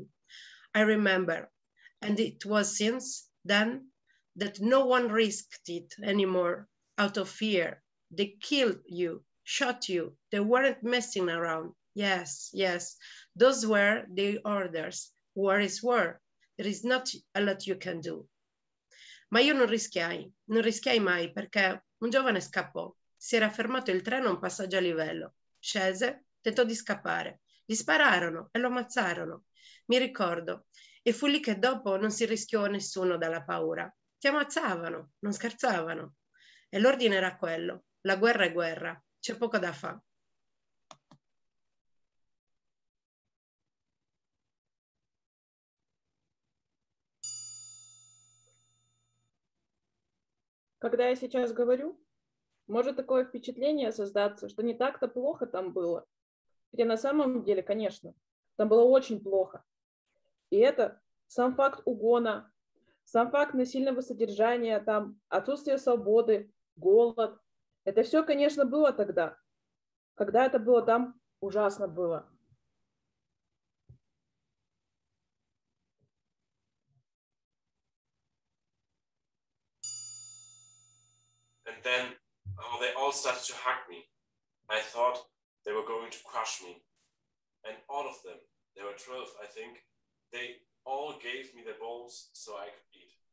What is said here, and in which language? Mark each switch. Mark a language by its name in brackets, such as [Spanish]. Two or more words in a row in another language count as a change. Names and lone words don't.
[English] I remember, and it was since then that no one risked it anymore out of fear. They killed you, shot you. They weren't messing around. Yes, yes, those were the orders. War is war. There is not a lot you can do. [Italian] Ma io non rischiai mai perché un giovane scappò. Si era fermato il treno a un passaggio a livello. Scese, tentò di scappare. Gli spararono e lo ammazzarono. Mi ricordo. E fu lì che dopo non si rischiò nessuno dalla paura. Ti ammazzavano, non scherzavano. E l'ordine era quello. La guerra è guerra. C'è poco da fare. [Russian] Когда я сейчас говорю, может такое впечатление создаться, что не так-то плохо там было. Хотя на самом деле, конечно, там было очень плохо. И это сам факт угона, сам факт насильного содержания, там, отсутствие свободы, голод. Это все, конечно, было тогда. Когда это было там, ужасно было. [English] And then they all started to hug me. I thought they were going to crush me. And all of them, there were 12, I think, they all gave me their bowls so I could eat.